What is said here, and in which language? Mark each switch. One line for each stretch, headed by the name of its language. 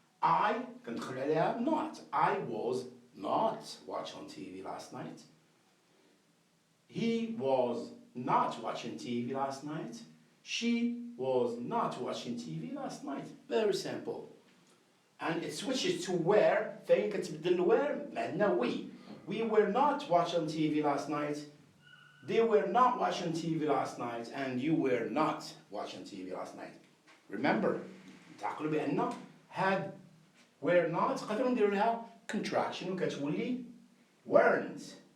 English: I
Arabic: كندخل عليها
English: not. I was not watching TV last night. He was not watching TV last night. She was not watching TV last night. Very simple. And it switches to where.
Arabic: فين كتبدل where عندنا we.
English: We were not watching TV last night. They were not watching TV last night. And you were not watching TV last night. Remember,
Arabic: تعقلوا بأن
English: had were not
Arabic: قدروا نديروا لها
English: contraction
Arabic: وكتولي
English: weren't.